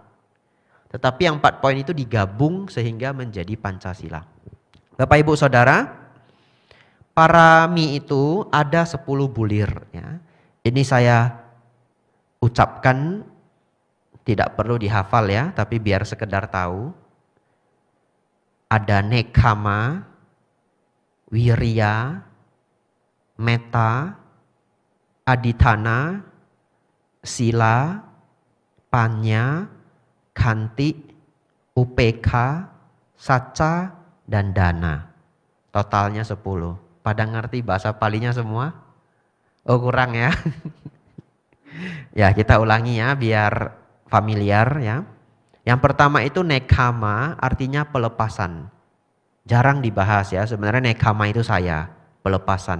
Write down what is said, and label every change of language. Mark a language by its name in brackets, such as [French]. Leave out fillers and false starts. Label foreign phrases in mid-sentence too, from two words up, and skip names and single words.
[Indonesian] Tetapi yang 4 poin itu digabung sehingga menjadi Pancasila. Bapak Ibu Saudara, parami itu ada 10 bulir ya. Ini saya ucapkan, tidak perlu dihafal ya, tapi biar sekedar tahu. [Pali] Ada nekama, wirya, metta, adithana, sila, panya, khanti, upekha, saca, [Indonesian] dan dana. Totalnya 10. Pada ngerti bahasa Palinya semua? Oh, kurang ya. Ya, kita ulangi ya biar familiar ya. Yang pertama itu nekama, artinya pelepasan. Jarang dibahas ya, sebenarnya nekama itu saya, pelepasan.